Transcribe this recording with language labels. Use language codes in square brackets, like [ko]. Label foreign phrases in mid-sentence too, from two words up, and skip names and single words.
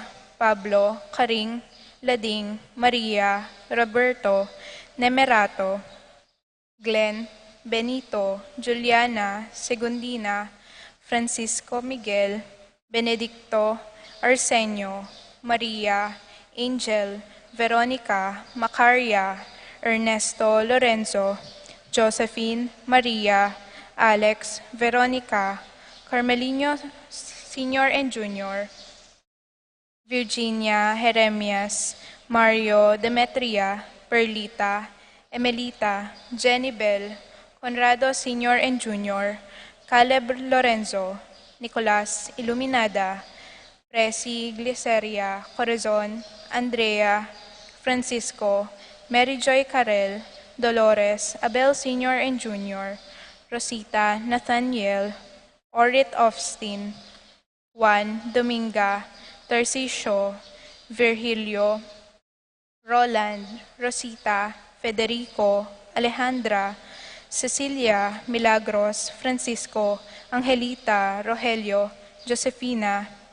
[en] Pablo, Karing, Lading, Maria, Roberto, Nemerato, Glenn, Benito, Juliana, Segundina, Francisco Miguel, Benedicto, Arsenio, Maria, Angel, Veronica, Macaria, Ernesto, Lorenzo, Josephine, Maria, Alex, Veronica, Carmelino Sr. and Jr., Virginia, Jeremias, Mario, Demetria, Perlita, Emelita, Jenny Bell, Conrado Sr. and Jr., Caleb Lorenzo, Nicolas Iluminada, Presi Gliceria, Corazon, Andrea, Francisco, Mary Joy Carel, Dolores, Abel Sr. and Jr., Rosita, Nathaniel, Orit Austin, Juan, Dominga, Tarcisio, Virgilio, Roland, Rosita, Federico, Alejandra, Cecilia, Milagros, Francisco, Angelita, Rogelio, Josefina,